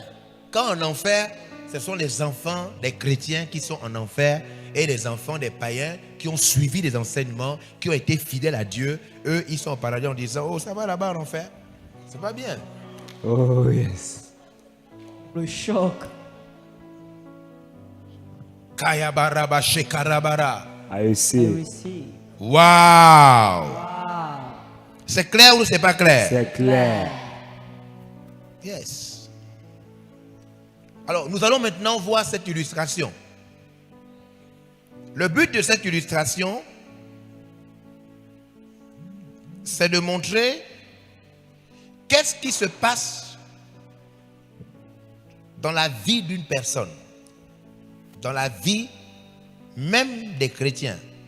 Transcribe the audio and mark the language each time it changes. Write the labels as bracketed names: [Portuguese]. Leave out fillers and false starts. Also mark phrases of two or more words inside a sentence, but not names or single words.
[French] Quand en enfer, ce sont les enfants des chrétiens qui sont en enfer et les enfants des païens qui ont suivi les enseignements, qui ont été fidèles à Dieu. Eux, ils sont au paradis en disant, oh, ça va là-bas en enfer. C'est pas bien. [English] Oh yes. [French] Le choc. Kayabaraba shekarabara. [English] I receive. Wow. [French] C'est clair ou c'est pas clair? C'est clair. [English] Yes. [French] Alors, nous allons maintenant voir cette illustration. Le but de cette illustration, c'est de montrer qu'est-ce qui se passe dans la vie d'une personne, dans la vie même des chrétiens.